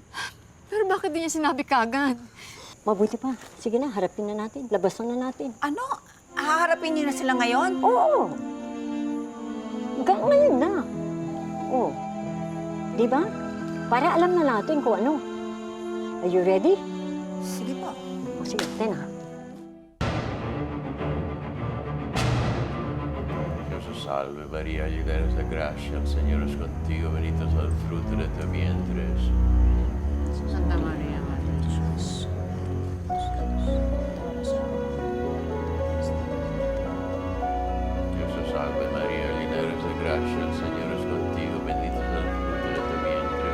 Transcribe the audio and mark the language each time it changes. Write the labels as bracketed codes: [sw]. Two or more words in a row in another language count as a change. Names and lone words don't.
[tl] Pero bakit di niya sinabi kagad? Mabuti pa. Sige na, harapin na natin. Labasan na natin. Ano? Haharapin niyo na sila ngayon? Oo. Hanggang ngayon na. Oo. Di ba? Para alam na natin kung ano. [en] Are you ready? [tl] Sige po. O sige, tena. [es] Dios salve María, llena eres de gracia, el Señor es contigo, bendito es el fruto de tu vientre. Santa Maria, Madre de Diyos. Dios salve María, llena eres de gracia, el Señor es contigo, bendito es el fruto de tu vientre.